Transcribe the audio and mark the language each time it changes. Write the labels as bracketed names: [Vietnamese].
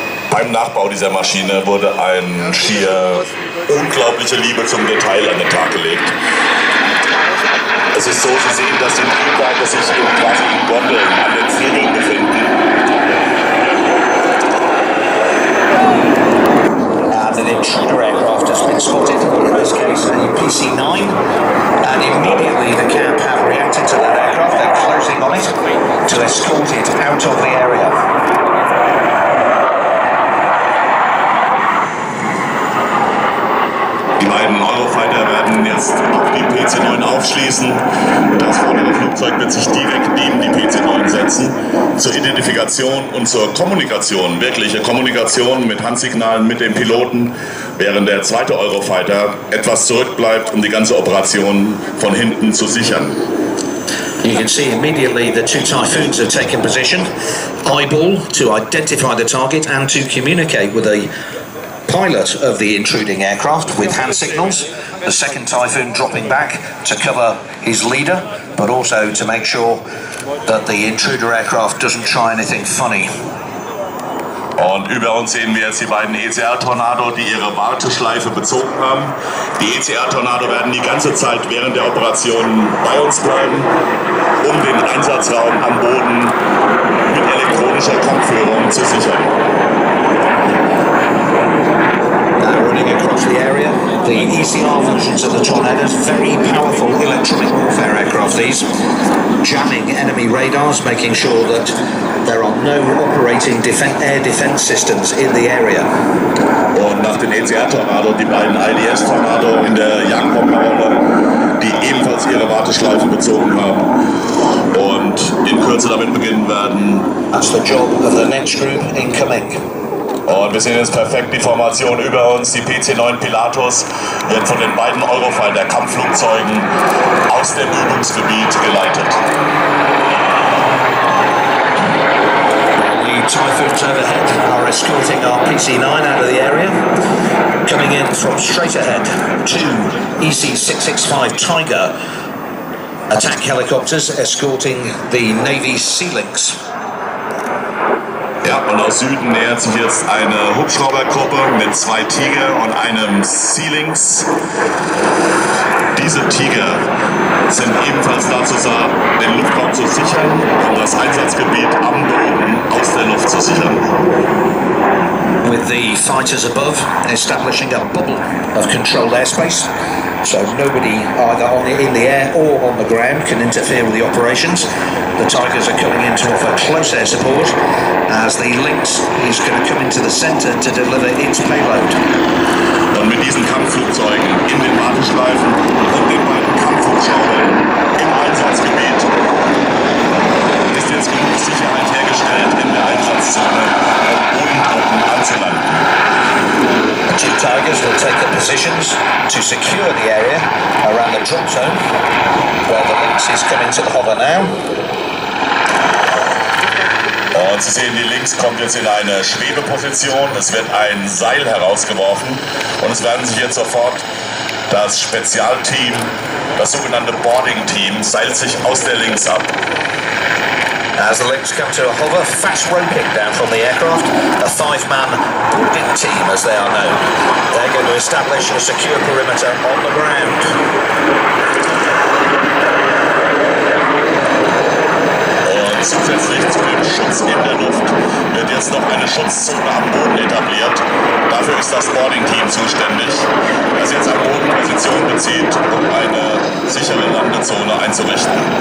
[German] Beim Nachbau dieser Maschine wurde eine schier unglaubliche Liebe zum Detail an den Tag gelegt. Es ist so, Sie sehen, dass die Triebwerke sich quasi in Gondeln an den Flügeln befinden. [English] And an intruder aircraft has been spotted, in this case a PC-9, and immediately the camp have reacted to that aircraft. They're closing on it to escort it out of the area. [German] Die beiden Eurofighter werden jetzt auf die PC-9 aufschließen. Das vordere Flugzeug wird sich direkt neben die PC-9 setzen. Zur Identifikation und zur Kommunikation, wirkliche Kommunikation mit Handsignalen mit dem Piloten, während der zweite Eurofighter etwas zurückbleibt, um die ganze Operation von hinten zu sichern. [English] You can see immediately the two Typhoons have taken position, eyeball to identify the target and to communicate with the pilot of the intruding aircraft with hand signals. The second Typhoon dropping back to cover his leader, but also to make sure that the intruder aircraft doesn't try anything funny. [German] Und über uns sehen wir jetzt die beiden ECR-Tornado, die ihre Warteschleife bezogen haben. Die ECR-Tornado werden die ganze Zeit während der Operation bei uns bleiben, um den Einsatzraum am Boden mit elektronischer Kampfführung zu sichern. [English] Running across the area, the ECR versions of the Tornadoes, very powerful electronic warfare aircraft these, jamming enemy radars, making sure that there are no operating air defense systems in the area. [German] Und nach den ECR-Tornado die beiden IDS-Tornado in der Jagdbomberrolle, die ebenfalls ihre Warteschleife bezogen haben und in Kürze damit beginnen werden. [English] That's the job of the next group incoming. [German] Und wir sehen jetzt perfekt die Formation über uns. Die PC-9 Pilatus wird von den beiden Eurofighter-Kampfflugzeugen aus dem Übungsgebiet geleitet. [English] The Typhoons overhead are escorting our PC-9 out of the area. Coming in from straight ahead, two EC-665 Tiger attack helicopters escorting the Navy's Sea Lynx. [German] Ja, und aus Süden nähert sich jetzt eine Hubschraubergruppe mit 2 Tiger und einem Sea Lynx. Diese Tiger sind ebenfalls dazu da, den Luftraum zu sichern, um das Einsatzgebiet am Boden aus der Luft zu sichern. [English] With the fighters above establishing a bubble of controlled airspace, so nobody either in the air or on the ground can interfere with the operations. The Tigers are coming in to offer close air support as the Lynx is going to come into the centre to deliver its payload. [German] Und mit diesen Kampfflugzeugen in den Warteschleifen und den beiden Kampfhubschraubern im Einsatzgebiet ist jetzt genug Sicherheit hergestellt in der Einsatzzone, um Bodentruppen anzulanden. [English] The two Tigers will take up positions to secure the area around the drop zone, where the Lynx is coming to the hover now. [German] Und Sie sehen, die Lynx kommt jetzt in eine Schwebeposition. Es wird ein Seil herausgeworfen und es werden sich jetzt sofort Das Spezialteam, das sogenannte Boarding Team, seilt sich aus der Lynx ab. [English] As the Lynx come to a hover, fast roping down from the aircraft, a 5-man boarding team as they are known. They're going to establish a secure perimeter on the ground. [German] Und zusätzlich zu dem Schutz in der Luft wird jetzt noch eine Schutzzone am Boden etabliert. Dafür ist das Boarding-Team zuständig, das jetzt am Boden Position bezieht, um eine sichere Landezone einzurichten.